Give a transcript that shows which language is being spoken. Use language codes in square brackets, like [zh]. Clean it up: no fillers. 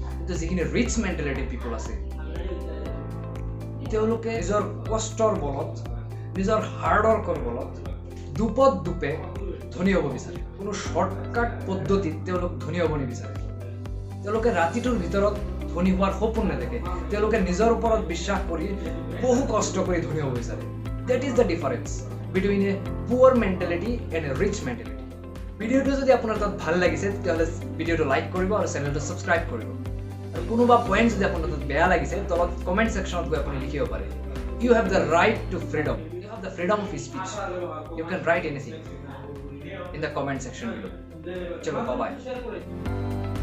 [as] কিন্তু যিখিনি ৰিচ মেণ্টেলিটিৰ পিপল আছে তেওঁলোকে নিজৰ কষ্টৰ বলত, নিজৰ হাৰ্ডৱৰ্কৰ বলত দুপদ দুপে ধনী হ'ব বিচাৰে। কোনো শ্বৰ্টকাট পদ্ধতিত তেওঁলোক ধনী হ'ব নিবিচাৰে। তেওঁলোকে ৰাতিটোৰ ভিতৰত ধনী হোৱাৰ সপোন নেদেখে, তেওঁলোকে নিজৰ ওপৰত বিশ্বাস কৰি বহু কষ্ট কৰি ধনী হ'ব বিচাৰে। [en] That is the difference between a poor mentality and a rich mentality. [as] ভিডিওটো যদি আপোনাৰ তাত ভাল লাগিছে তেতিয়াহ'লে ভিডিওটো লাইক কৰিব আৰু চেনেলটো ছাবস্ক্ৰাইব কৰিব। আৰু কোনোবা পইণ্ট যদি আপোনাৰ তাত বেয়া লাগিছে তলত কমেণ্ট ছেকশ্যনত গৈ আপুনি লিখিব পাৰে। [en] You have the right to freedom. You have the freedom of speech. You can write anything in the comment section below. Chalo, bye bye.